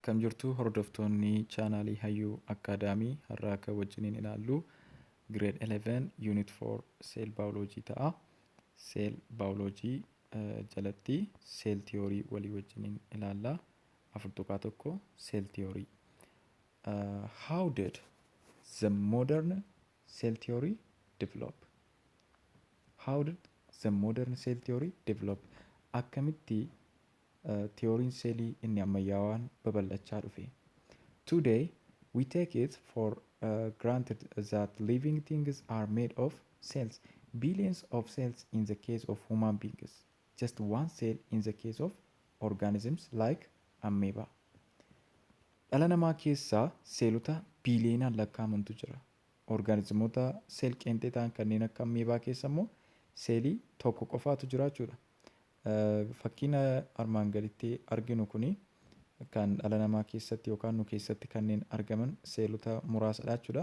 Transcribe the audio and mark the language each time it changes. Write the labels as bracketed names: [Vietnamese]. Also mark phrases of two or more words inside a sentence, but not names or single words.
[Oromo] Kam jirtu hordoftoonni chaanaalii Hayyuu Akaadaamii har'aa akka wajjiniin ilaallu [English] Grade 11 Unit 4 [Oromo] Seel Baayoloojii ta'a. Seel Baayoloojii jalatti Seel Tiyoorii walii wajjiniin ilaalla. Afurtuqaa tokko Seel Tiyoorii. [English] How did the modern cell theory develop? How did the modern cell theory develop? [Oromo] Akkamitti theory'n seelii inni ammayyaawaan babal'achaa dhufe. [English] Today, we take it for granted that living things are made of cells. Billions of cells in the case of human beings. Just one cell in the case of organisms like amoeba. [Oromo] Dhala namaa keessaa seelota biiliyoonaan lakkaa'amantu jira. Organizimoota seel qeenxee ta'an kanneen akka amoebaa keessa immoo seelii tokko qofaatu jira jechuudha. Fakkiin armaan gaditti arginu kuni kan dhala namaa keessatti yookaan nu keessatti kanneen argaman seelota muraasadha jechuudha.